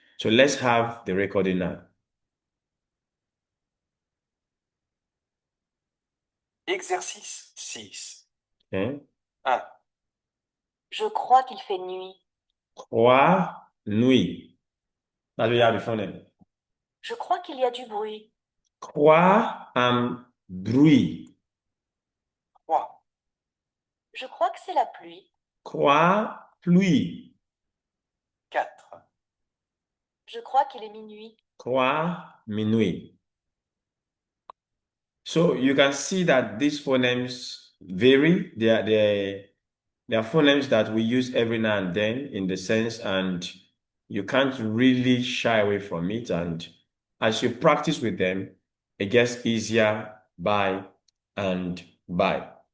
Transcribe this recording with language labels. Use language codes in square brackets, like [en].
[en] So let's have the recording now. [fr] Exercice 6. [en] Okay. [fr] 1. Je crois qu'il fait nuit. Croix, nuit. [en] That's what you have before them. [fr] Je crois qu'il y a du bruit. Croix and bruit. 3. Je crois que c'est la pluie. Croix, pluie. 4. Je crois qu'il est minuit. Croix, minuit. [en] So you can see that these phonemes vary. They are phonemes that we use every now and then in the sense, and you can't really shy away from it. And as you practice with them, it gets easier by and by.